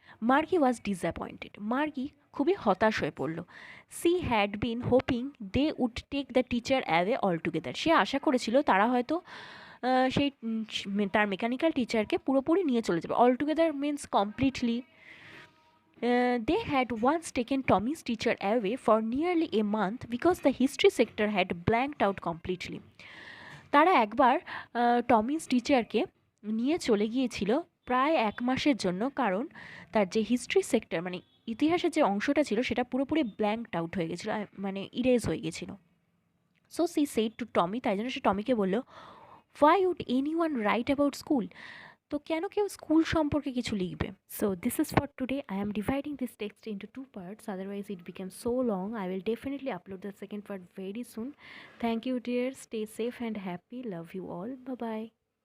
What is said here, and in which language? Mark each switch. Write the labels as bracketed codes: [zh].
[en] Margie was disappointed, [bn] মার্গি খুবই হতাশ হয়ে পড়ল। [en] she had been hoping they would take the teacher away altogether, [bn] সে আশা করেছিল তারা হয়তো সেই তার মেকানিক্যাল টিচারকে পুরোপুরি নিয়ে চলে যাবে। [en] Altogether means completely. They had once taken Tommy's teacher away for nearly a month because the history sector had blanked out completely. [bn] তারা একবার টমিস টিচারকে নিয়ে চলে গিয়েছিল প্রায় 1 মাসের জন্য, কারণ তার যে হিস্ট্রি সেক্টর মানে ইতিহাসের যে অংশটা ছিল সেটা পুরোপুরি ব্ল্যাঙ্কড আউট হয়ে গেছিলো, মানে ইরেজ হয়ে গেছিলো। [en] so she said to Tommy, [bn] তাই জন্য সে টমিকে বললো, [en] why would anyone write about school, [bn] তো কেন কেউ স্কুল সম্পর্কে কিছু লিখবে। [en] So this is for today. I am dividing this text into 2 parts, otherwise it becomes so long. I will definitely upload the second part very soon. Thank you dear, stay safe and happy, love you all, bye bye.